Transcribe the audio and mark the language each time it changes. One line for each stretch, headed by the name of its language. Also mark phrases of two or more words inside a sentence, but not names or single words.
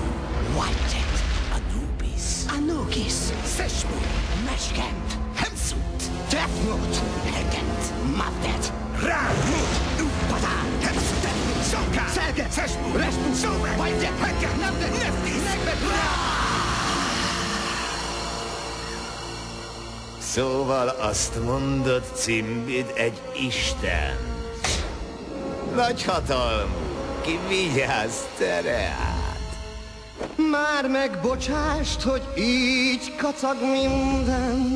Hungarian: Whitet. Anubis. Anukis. Szesmu. Meskent. Hemszut. Defnut. Hegent. Mavdet. Rármut. Nupata. Hemszut. Szókár. Szelket. Szesmu. Respu. Szóbek. Whitet. Hegent. Mavdet. Neftis. Nekmet. Szóval azt mondod, Cimbid egy isten. Nagy hatalmú, ki vigyázz te reád. Már megbocsást, hogy így kacag minden.